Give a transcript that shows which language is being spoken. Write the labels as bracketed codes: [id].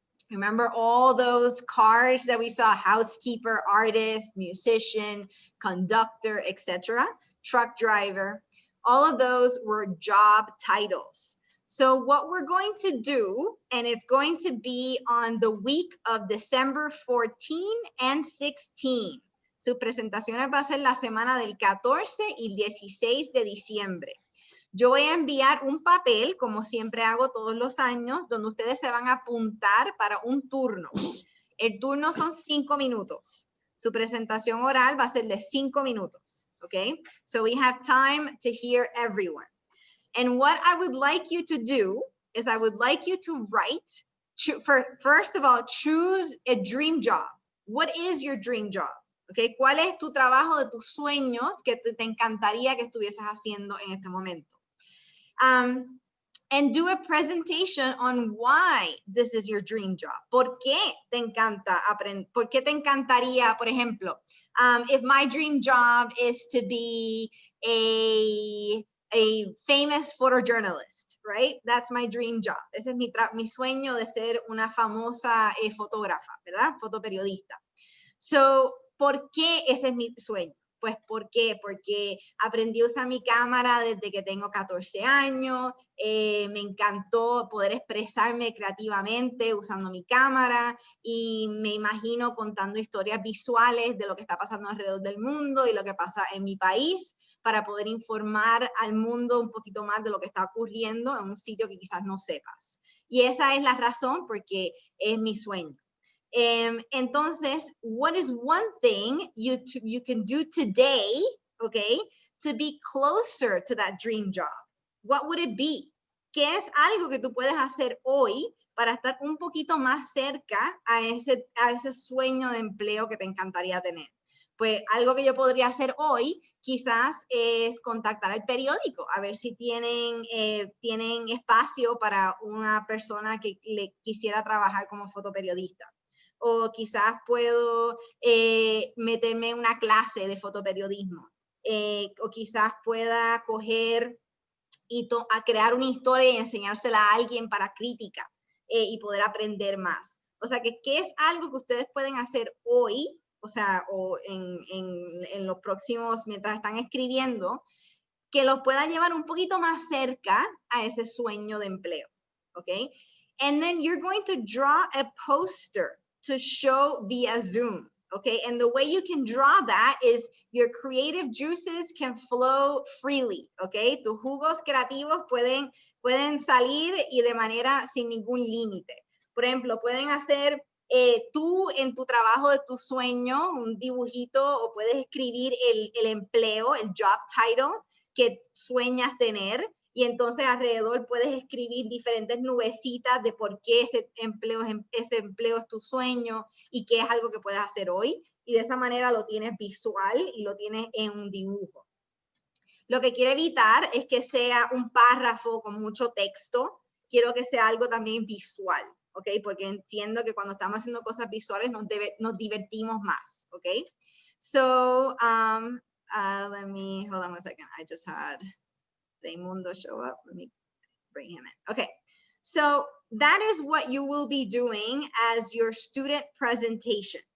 [en] Remember all those cards that we saw, housekeeper, artist, musician, conductor, etc., truck driver. All of those were job titles. So what we're going to do, and it's going to be on the week of December 14 and 16. [es] Su presentación va a ser la semana del 14 y 16 de diciembre. Yo voy a enviar un papel, como siempre hago todos los años, donde ustedes se van a apuntar para un turno. El turno son 5 minutos. Su presentación oral va a ser de 5 minutos. [en] Okay? So we have time to hear everyone. And what I would like you to do is I would like you to write, first of all, choose a dream job. What is your dream job? [es] Okay, ¿cuál es tu trabajo de tus sueños que te encantaría que estuvieses haciendo en este momento? [en] And do a presentation on why this is your dream job. [es] ¿Por qué te encanta aprender? ¿Por qué te encantaría, por ejemplo, [en] if my dream job is to be a famous photojournalist, right? That's my dream job. [es] Ese es mi sueño de ser una famosa fotógrafa, ¿verdad? Fotoperiodista. So, ¿por qué ese es mi sueño? Pues, ¿por qué? Porque aprendí a usar mi cámara desde que tengo 14 años. Me encantó poder expresarme creativamente usando mi cámara y me imagino contando historias visuales de lo que está pasando alrededor del mundo y lo que pasa en mi país para poder informar al mundo un poquito más de lo que está ocurriendo en un sitio que quizás no sepas. Y esa es la razón porque es mi sueño. [en] Entonces, what is one thing you can do today, okay, to be closer to that dream job? What would it be? [es] ¿Qué es algo que tú puedes hacer hoy para estar un poquito más cerca a ese sueño de empleo que te encantaría tener? Pues algo que yo podría hacer hoy quizás es contactar al periódico, a ver si tienen espacio para una persona que le quisiera trabajar como fotoperiodista. O quizás puedo meterme en una clase de fotoperiodismo. O quizás pueda coger a crear una historia y enseñársela a alguien para crítica y poder aprender más. O sea, que qué es algo que ustedes pueden hacer hoy, o sea, o en los próximos, mientras están escribiendo, que los pueda llevar un poquito más cerca a ese sueño de empleo, ¿ok? [en] And then you're going to draw a poster to show via Zoom, okay? And the way you can draw that is your creative juices can flow freely, okay? [es] Tus jugos creativos pueden salir y de manera sin ningún límite. Por ejemplo, pueden hacer tú en tu trabajo de tu sueño un dibujito o puedes escribir el empleo, el [en] job title [es] que sueñas tener. Y entonces alrededor puedes escribir diferentes nubecitas de por qué ese empleo es tu sueño y qué es algo que puedes hacer hoy. Y de esa manera lo tienes visual y lo tienes en un dibujo. Lo que quiero evitar es que sea un párrafo con mucho texto. Quiero que sea algo también visual, ¿ok? Porque entiendo que cuando estamos haciendo cosas visuales nos divertimos más, ¿ok? [en] So, let me, hold on one second. I just had Raimundo show up. Let me bring him in. Okay, so that is what you will be doing as your student presentation.